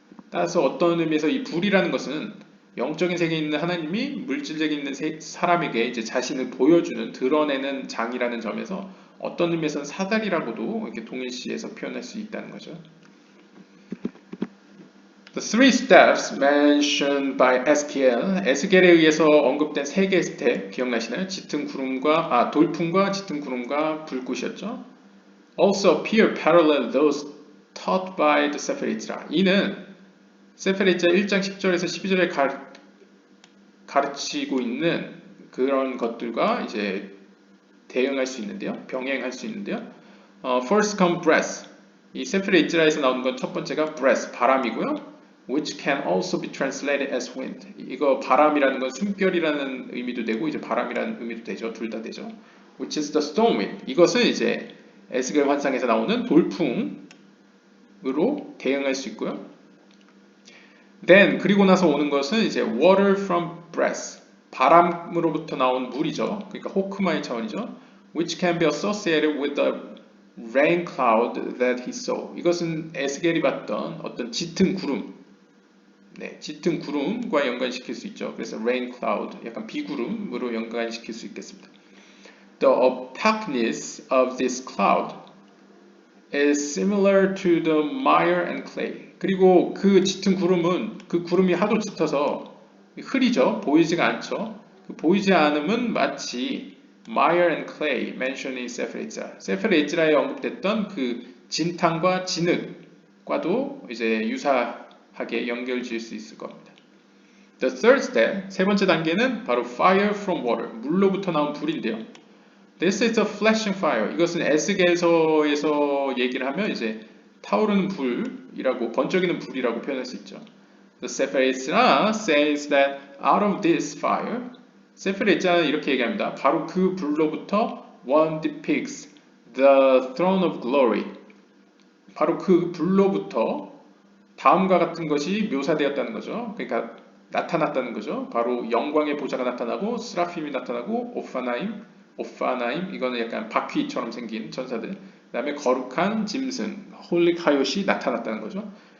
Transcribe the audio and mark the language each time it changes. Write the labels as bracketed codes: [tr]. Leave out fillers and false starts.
[ko] 따라서 어떤 의미에서 이 불이라는 것은 영적인 세계에 있는 하나님이 물질적인 있는 사람에게 이제 자신을 보여주는, 드러내는 장이라는 점에서 어떤 의미에서는 사다리라고도 이렇게 동일시해서 표현할 수 있다는 거죠. [en] The three steps mentioned by Ezekiel, [ko] 에스겔에 의해서 언급된 세 개의 스텝 기억나시나요? 돌풍과 짙은 구름과 불꽃이었죠. [en] Also appear parallel those taught by the Sefer Yetzirah. [ko] 이는 세fer 예지라 1장 10절에서 12절에 가르치고 있는 그런 것들과 이제 대응할 수 있는데요. 병행할 수 있는데요. [en] First come breath. [ko] 이 세fer 예지라에서 나오는 건 첫 번째가 breath, 바람이고요. [en] Which can also be translated as wind. [ko] 이거 바람이라는 건 숨결이라는 의미도 되고 이제 바람이라는 의미도 되죠. 둘 다 되죠. [en] Which is the storm wind. [ko] 이것은 이제 에스겔 환상에서 나오는 돌풍으로 대응할 수 있고요. [en] Then [ko] 그리고 나서 오는 것은 이제 [en] water from breath. [ko] 바람으로부터 나온 물이죠. 그러니까 호크마의 차원이죠. [en] Which can be associated with the rain cloud that he saw. [ko] 이것은 에스겔이 봤던 어떤 짙은 구름, 짙은 구름과 연관시킬 수 있죠. 그래서 rain cloud, 약간 비구름으로 연관시킬 수 있겠습니다. [en] The opaqueness of this cloud is similar to the mire and clay. [ko] 그리고 그 짙은 구름은 그 구름이 하도 짙어서 흐리죠. 보이지가 않죠. 그 보이지 않음은 마치 [en] mire and clay mentioned in [ko] 세fer 예지라. 세fer 예지라에 언급됐던 그 진탕과 진흙, 과도 이제 유사하게 연결 지을 수 있을 겁니다. [en] The third step, [ko] 세 번째 단계는 바로 [en] fire from water, [ko] 물로부터 나온 불인데요. [en] This is a flashing fire. [ko] 이것은 에스겔서에서 얘기를 하면 이제 타오르는 불이라고, 번쩍이는 불이라고 표현할 수 있죠. [en] The Sefer Yetzirah says that out of this fire, [ko] 세fer 예자는 이렇게 얘기합니다. 바로 그 불로부터 [en] one depicts the throne of glory. [ko] 바로 그 불로부터 다음과 같은 것이 묘사되었다는 거죠. 그러니까 나타났다는 거죠. 바로 영광의 보좌가 나타나고 스라핌이 나타나고 오파나임 이거는 약간 바퀴처럼 생긴 천사들. 그 다음에 거룩한 짐승 홀리 카요시 나타났다는 거죠.